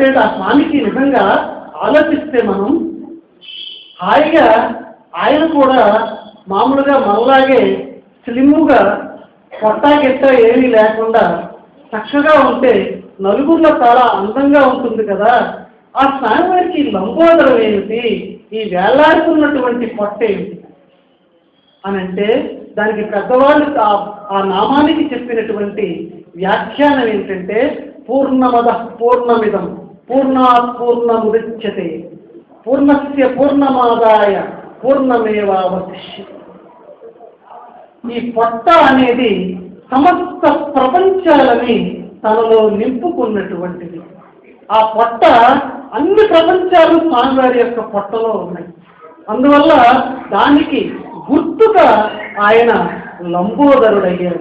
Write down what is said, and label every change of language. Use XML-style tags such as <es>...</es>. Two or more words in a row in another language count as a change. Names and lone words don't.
<te>ఆ స్వామికి నిజంగా ఆలోచిస్తే మనం హాయిగా ఆయన కూడా మామూలుగా మనలాగే స్లిమ్గా పొట్టా గిట్ట ఏమీ లేకుండా చక్కగా ఉంటే నలుగురిలో చాలా అందంగా ఉంటుంది కదా. ఆ స్వామివారికి లంబోదరం ఏమిటి, ఈ వేలాడుతున్నటువంటి పొట్ట ఏమిటి అని అంటే దానికి పెద్దవాళ్ళు ఆ నామానికి చెప్పినటువంటి వ్యాఖ్యానం ఏంటంటే</te> <sa>पूर्णमद पूर्णमिदं पूर्णात् पूर्णमुदच्यते पूर्णस्य पूर्णमादाय पूर्णमेवावशिष्यते.</sa> <te>ఈ పొట్ట అనేది సమస్త ప్రపంచాలని తనలో నింపుకున్నటువంటిది. ఆ పొట్ట అన్ని ప్రపంచాలు స్వామివారి యొక్క పొట్టలో ఉన్నాయి. అందువల్ల దానికి గుర్తుగా ఆయన లంబోదరుడయ్యాడు.</te>